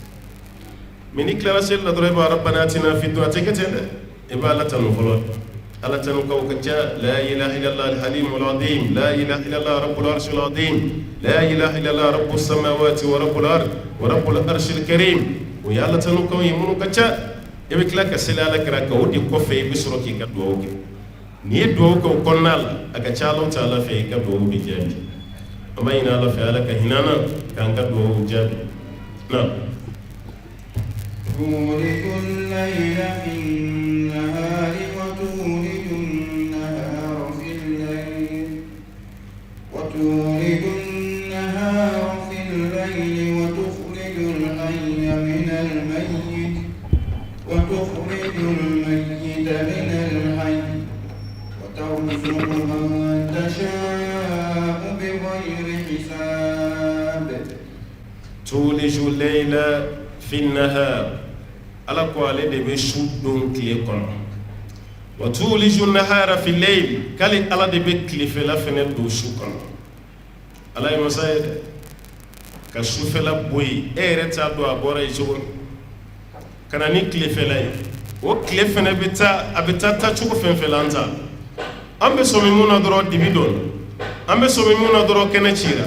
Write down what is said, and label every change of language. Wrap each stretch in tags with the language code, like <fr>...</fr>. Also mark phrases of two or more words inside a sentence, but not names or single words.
<bm>mɛ ni tilara seli la dɔrɔn i b'a</bm> <ar>ربنا آتنا في الدنيا</ar> <bm>a tɛ kɛ ten dɛ i b'a ala tanu fɔlɔ ala tanu kaw ka ca</bm> <ar>لا إله إلا الله الحليم العظيم لا إله إلا الله رب العرش العظيم لا إله إلا الله رب السماوات ورب الأرض ورب العرش الكريم</ar> <bm>o ye ala tanu kaw ye minnu ka ca e be kila ka seli ala kira ka o de kɔfɛ i be sɔrɔ k'i ka duwawu kɛ n'i ye duwawu kɛ o kɔnɔna la a ka ca</bm> <ar>الله تعالى</ar> <bm>fɛ i ka duwawu be jaabi an b'a ɲini ala fɛ ala ka hin'an na k'an ka duwawu jaabi na</bm> <ar>تولج الليل في النهار وتولج النهار في الليل وتخرج الحي من الميت وتخرج الميت من الحي وترزق من تشاء بغير حساب تولج الليل في النهار</ar> <bm>ala ko ale de be su don tile kɔnɔ wa</bm> <ar>تولج النهار في الليل</ar> <bm>kali ala de be tilefɛla fɛnɛ don su kɔnɔ ala ye masa ye dɛ ka sufɛla boyi e yɛrɛ t'a dɔn a bɔra ye cogo min ka na ni tilefɛla ye o tile fɛnɛ bɛ taa a bɛ taa cogo fɛn fɛn la an ta an bɛ sɔmi mun na dɔrɔn dibi dɔn an bɛ sɔmi mun na dɔrɔn kɛnɛ cira</bm>